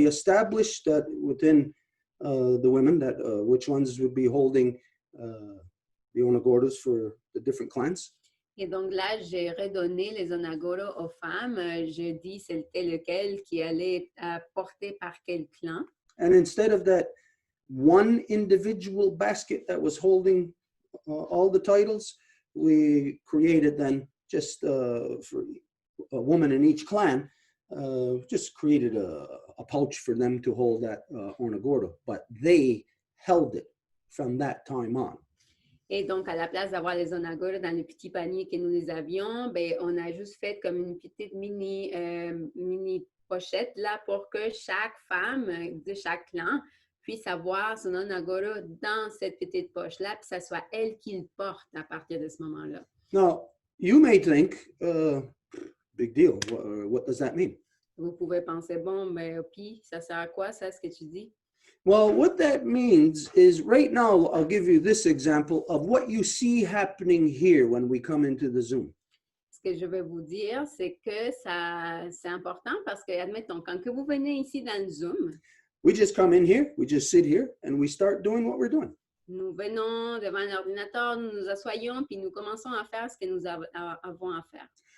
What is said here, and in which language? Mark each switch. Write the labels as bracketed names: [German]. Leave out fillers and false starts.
[English] We established that within the women that which ones would be holding the onagordas for the different clans. [French] Et donc là, j'ai redonné les onagoras aux femmes. Je dis c'était lequel qui allait porter par quel clan. [English] And instead of that one individual basket that was holding all the titles, we created then just for a woman in each clan, just created a pouch for them to hold that onagora. But they held it from that time on. [French] Et donc, à la place d'avoir les onagoras dans le petit panier que nous les avions, ben, on a juste fait comme une petite mini pochette là pour que chaque femme de chaque clan puisse avoir son onagora dans cette petite poche-là, puis ça soit elle qui le porte à partir de ce moment-là. [English] Now, you may think, big deal, what does that mean? [French] Vous pouvez penser, bon, ben, puis ça sert à quoi, ça, ce que tu dis? [English] Well, what that means is right now, I'll give you this example of what you see happening here when we come into the Zoom. [French] Ce que je vais vous dire, c'est que c'est important parce que, admettons, quand que vous venez ici dans le Zoom, [English] We just come in here, we just sit here, and we start doing what we're doing. [French] nous venons devant l'ordinateur, nous nous assoyons, puis nous commençons à faire ce que nous avons à faire.